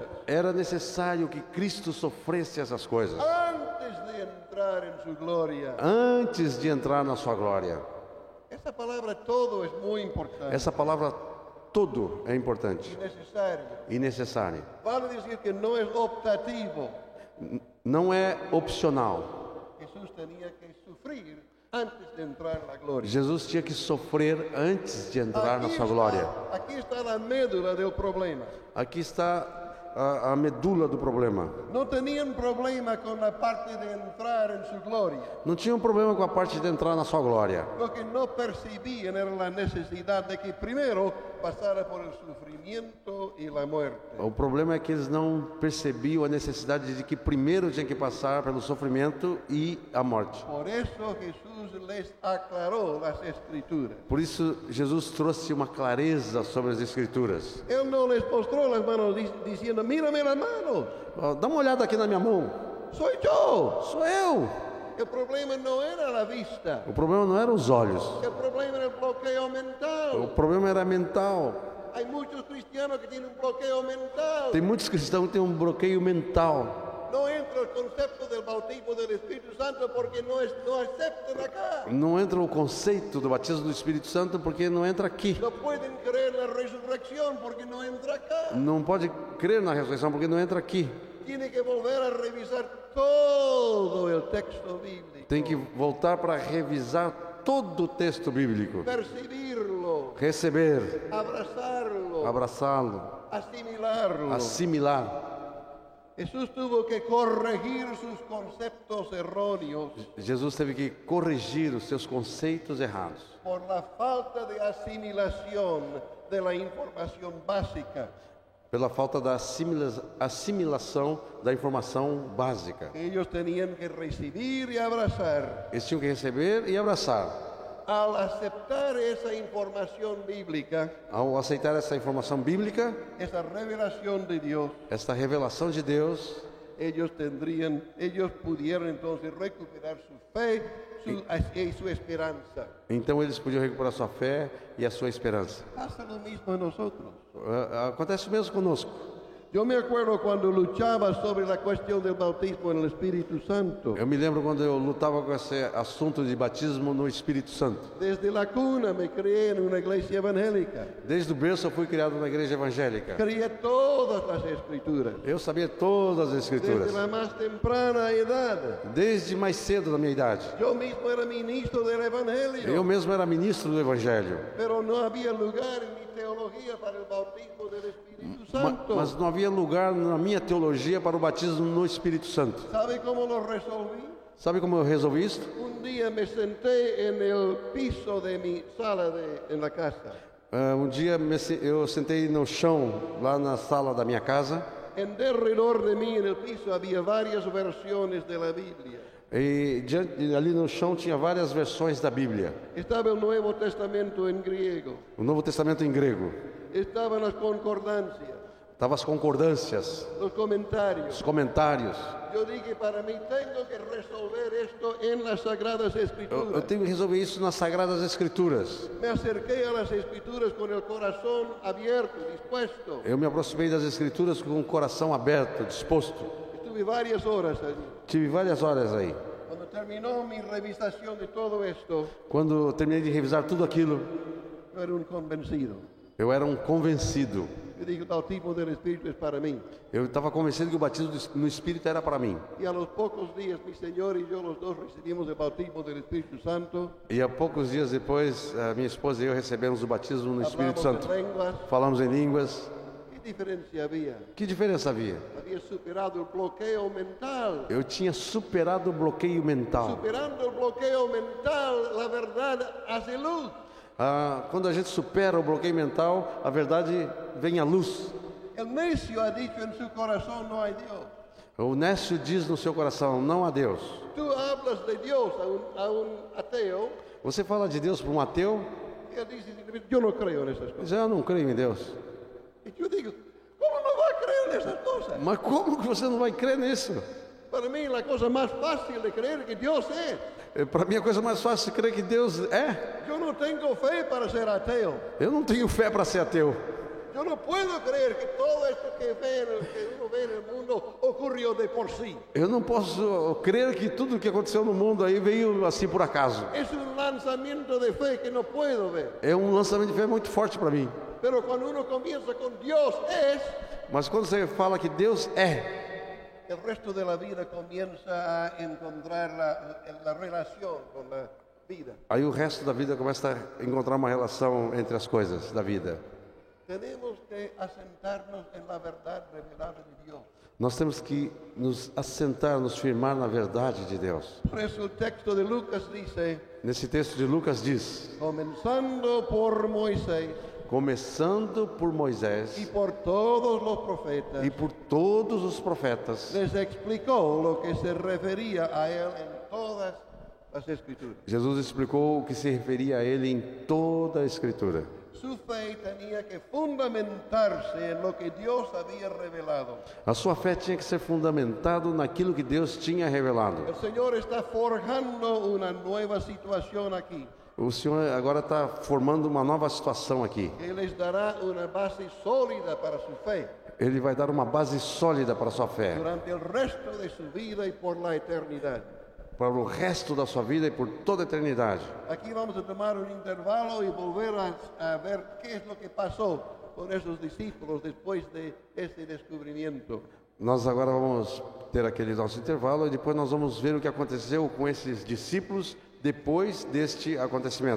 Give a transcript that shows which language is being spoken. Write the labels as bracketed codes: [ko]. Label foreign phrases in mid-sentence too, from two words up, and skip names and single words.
[pt] Era necessário que Cristo sofresse essas coisas [es] antes de entrar en su gloria. [pt] antes de entrar na sua glória. [es] Esta palabra todo es muy importante. [pt] Essa palavra todo é importante [es] Necesario. [pt] e necessário. [es] Vale decir que no es optativo. [pt] Não é opcional. [es] Jesús tenía que sufrir antes de entrar en la gloria. [pt] Jesus tinha que sofrer antes de entrar na sua glória. [es] Aquí está la médula del problema. [pt] Aqui está a medula do problema. [es] No tenían problema con la parte de entrar en su gloria. [pt] Não tinha um problema com a parte de entrar na sua glória. [es] Lo que no percibían era la necesidad de que primero pasara por el sufrimiento y la muerte. [pt] O problema é que eles não percebiam a necessidade de que primeiro tinha que passar pelo sofrimento e a morte. [es] Por eso Jesús les aclaró las escrituras. [pt] Por isso, Jesus trouxe uma clareza sobre as Escrituras. [es] Él no les mostró las manos diciendo, mírame las manos, [pt] Dá uma olhada aqui na minha mão. [es] soy yo. [pt] Sou eu. [es] El problema no era la vista, [pt] O problema não eram os olhos. [es] el problema era el bloqueo [pt] O [es] mental. [pt] problema era mental. [es] Hay muchos cristianos que tienen un bloqueo mental. [pt] Tem muitos cristãos que têm um bloqueio mental. [es] No entra el concepto del bautismo del Espíritu Santo porque no aceptan acá. [pt] Não entra o conceito do batismo do Espírito Santo porque não entra aqui. [es] No pueden creer en la resurrección porque no entra acá. [pt] Não pode crer na ressurreição porque não entra aqui. [es] Tiene que volver a revisar todo el texto bíblico. [pt] Tem que voltar para revisar todo o texto bíblico, [es] percibirlo, [pt] receber, [es] abrazarlo, [pt] abraçá-lo, [es] asimilarlo. [pt] assimilar. [es] Jesús tuvo que corregir sus conceptos erróneos [pt] Jesus teve que corrigir os seus conceitos errados [es] por la falta de asimilación de la información básica [pt] pela falta da assimilação da informação básica. [es] que ellos tenían que recibir y abrazar. [pt] Eles tinham que receber e abraçar. [es] Al aceptar esa información bíblica, [pt] Ao aceitar essa informação bíblica, [es] esa revelación de Dios, [pt] esta revelação de Deus, [es] ellos pudieron entonces recuperar su fe y su esperanza. [pt] então eles podiam recuperar sua fé e a sua esperança. [es] Pasa lo mismo a nosotros. [pt] Acontece o mesmo conosco. [es] Yo me acuerdo cuando luchaba sobre la cuestión del bautismo en el Espíritu Santo. [pt] Eu me lembro quando eu lutava com esse assunto de batismo no Espírito Santo. [es] Desde la cuna me crié en una iglesia evangélica. [pt] Desde o berço eu fui criado na igreja evangélica. [es] Creía todas las escrituras. [pt] Eu sabia todas as escrituras. [es] Desde la más temprana edad. [pt] Desde mais cedo da minha idade. [es] Yo mismo era ministro del Evangelio. [pt] Eu mesmo era ministro do Evangelho. [es] Pero no había lugar en mi teología para el bautismo del Espíritu Santo. [pt] Mas não havia lugar na minha teologia para o batismo no Espírito Santo. [es] ¿Sabe cómo lo resolví? [pt] Sabe como eu resolvi isso? [es] Un día me senté en el piso de mi sala en la casa. [pt] Um dia eu sentei no chão, lá na sala da minha casa. [es] En derredor de mí en el piso había varias versiones de la Biblia. [pt] E ali no chão tinha várias versões da Bíblia. [es] Estaba el Nuevo Testamento en griego. [pt] O Novo Testamento em grego. [es] Estaban las concordancias, [pt] Estavam as concordâncias, [es] los comentarios. [pt] os comentários. [es] Yo dije, para mí tengo que resolver esto en las Sagradas [pt] Eu [es] Escrituras. [pt] tenho que resolver isso nas Sagradas Escrituras. [es] Me acerqué a las Escrituras con el corazón abierto, dispuesto. [pt] Eu me aproximei das Escrituras com o coração aberto, disposto. [es] Estuve varias horas allí. [pt] Tive várias horas aí. [es] Cuando terminó mi revisación de todo esto, [pt] Quando eu terminei de revisar tudo aquilo, [es] yo era un convencido. [pt] eu era um convencido. [es] Yo dije, el bautismo del Espíritu es para mí. [pt] Eu estava convencido que o batismo no Espírito era para mim. [es] Y a los pocos días, mi Señor y yo, los dos, recibimos el bautismo del Espíritu Santo. [pt] E há poucos dias depois, a minha esposa e eu recebemos o batismo no Espírito [es] Hablamos [pt] Santo. [es] en lenguas. [pt] Falamos em línguas. [es] ¿Qué diferencia había? [pt] Que diferença havia? [es] Había superado el bloqueo mental. [pt] Eu tinha superado o bloqueio mental. [es] Superando el bloqueo mental, la verdad hace luz. [pt] Quando a gente supera o bloqueio mental, a verdade vem à luz. [es] El necio ha dicho en su corazón, no hay Dios. [pt] O nécio diz no seu coração, não há Deus. [es] Tú hablas de Dios a un ateo [pt] Você fala de Deus para um ateu, [es] y él dice, yo no creo en esas cosas. [pt] diz, eu não creio em Deus. [es] Y yo digo, ¿cómo no va a creer en esas cosas? [pt] Mas como que você não vai crer nisso? [es] Para mí la cosa más fácil de creer que Dios es. [pt] Para mim a coisa mais fácil é crer que Deus é. [es] Yo no tengo fe para ser ateo. [pt] Eu não tenho fé para ser ateu. [es] Yo no puedo creer que todo esto que uno ve en el mundo ocurrió de por sí. [pt] Eu não posso crer que tudo o que aconteceu no mundo aí veio assim por acaso. [es] Es un lanzamiento de fe que no puedo ver. [pt] É um lançamento de fé muito forte para mim. [es] Pero cuando uno comienza con Dios es, [pt] Mas quando você fala que Deus é, [es] el resto de la vida comienza a encontrar la relación con la vida. [pt] aí o resto da vida começa a encontrar uma relação entre as coisas da vida. [es] Tenemos que asentarnos en la verdad revelada de Dios. [pt] Nós temos que nos assentar, nos firmar na verdade de Deus. [es] Por eso el texto de Lucas dice, [pt] Nesse texto de Lucas diz, [es] comenzando por Moisés [pt] começando por Moisés [es] y por todos los profetas, [pt] e por todos os profetas, [es] les explicó lo que se refería a él en todas las escrituras. [pt] Jesus explicou o que se referia a ele em toda a Escritura. [es] Su fe tenía que fundamentarse en lo que Dios había revelado. [pt] A sua fé tinha que ser fundamentado naquilo que Deus tinha revelado. [es] El Señor está forjando una nueva situación aquí. [pt] O Senhor agora está formando uma nova situação aqui. [es] Él les dará una base sólida para su fe [pt] Ele vai dar uma base sólida para a sua fé, [es] durante el resto de su vida y por la eternidad. [pt] para o resto da sua vida e por toda a eternidade. [es] Aquí vamos a tomar un intervalo y volver a ver qué es lo que pasó con esos discípulos después de este descubrimiento. [pt] Nós agora vamos ter aquele nosso intervalo e depois nós vamos ver o que aconteceu com esses discípulos depois deste acontecimento.